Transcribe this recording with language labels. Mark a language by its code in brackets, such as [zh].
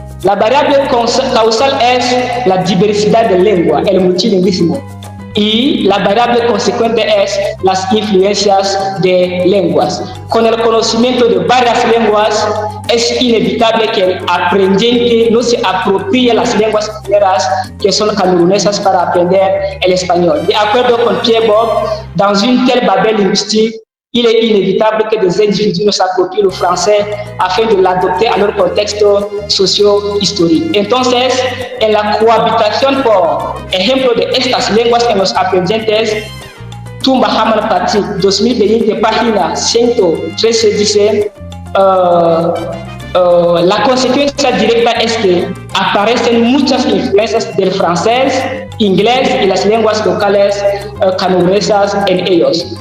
[es] La variable causal es la diversidad de lengua, el multilingüismo, y la variable consecuente es las influencias de lenguas. Con el conocimiento de varias lenguas, es inevitable que el aprendiente no se apropie las lenguas primeras que son camerunesas para aprender el español. De acuerdo con [fr] Pierre Bob, dans une telle babel linguistique, il est inévitable que des individus ne s'approprient le français afin de l'adopter a leur [es] contexto socio-histórico. Entonces, en la cohabitación, por ejemplo, de estas lenguas en los aprendientes, Tumba Hammer Patrick, 2020, página 113, dice: la consecuencia directa es que aparecen muchas influencias del francés, inglés y las lenguas locales camerunesas en ellos.